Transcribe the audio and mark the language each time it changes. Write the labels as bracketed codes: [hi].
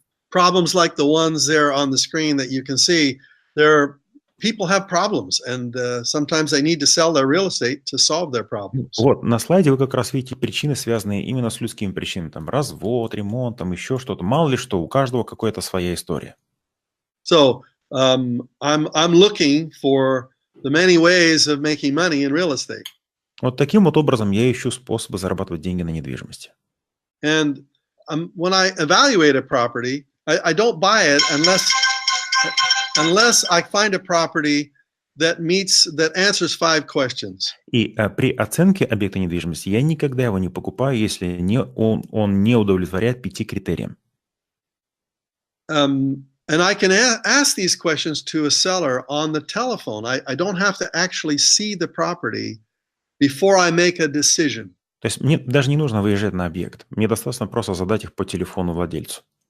[en] Problems like the ones there on the screen that you can see, people have problems, and sometimes they need to sell their real estate to solve their problems. [ru] Вот, на слайде вы как раз видите причины, связанные именно с людскими причинами. Там развод, ремонт, там еще что-то. Мало ли что, у каждого какая-то своя история. [en] So, I'm looking for the many ways of making money in real estate. [ru] Вот таким вот образом я ищу способы зарабатывать деньги на недвижимости. [en] And when I evaluate a property, I don't buy it unless I find a property that answers 5 questions. [ru] И при оценке объекта недвижимости я никогда его не покупаю, если он не удовлетворяет 5 критериям. [en] And I can ask these questions to a seller on the telephone. I don't have to actually see the property before I make a decision. [ru] То есть мне даже не нужно выезжать на объект. Мне достаточно просто задать их по телефону владельцу.